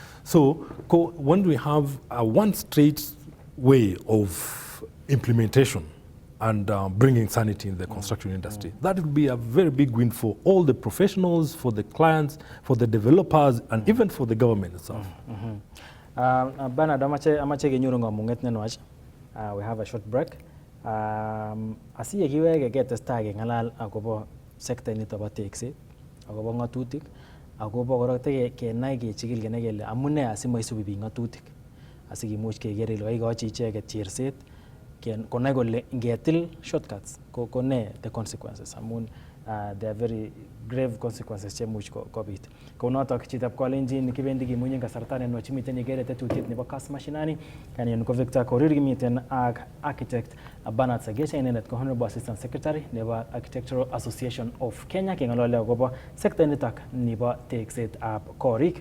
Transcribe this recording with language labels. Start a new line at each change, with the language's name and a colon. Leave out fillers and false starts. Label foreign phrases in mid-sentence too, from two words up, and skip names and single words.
English: So when we have one straight way of implementation and bringing sanity in the construction industry, that would be a very big win for all the professionals, for the clients, for the developers, and even for the government itself. Bernard, we have a short break.
Kalenjin: Asiye kiwege ketestai ngalal akobo sector nito bo tekset, akobo ngatutik, akobo kora kenai kechikil kenai kele amune asimoisubi biik ngatutik. Asikimuch keker ile kaikochi icheket cherset, konai kole ngetil shortcuts ko ne
English: the consequences. Amun there are very grave consequences
Kalenjin: chemuch kobit. Kounotok chitab kolenjin kibendi kimunye kasarta nenwach miten ikere tetutiet nebo Kass Mashinani, kanyon ko Victor Korir kimiten ak architect Bernard Sagesha, inendet ko
English: Honorable Assistant Secretary
Kalenjin: nebo Architectural Association of Kenya, keng'olole akobo sekta nitok nebo tekset ab korik.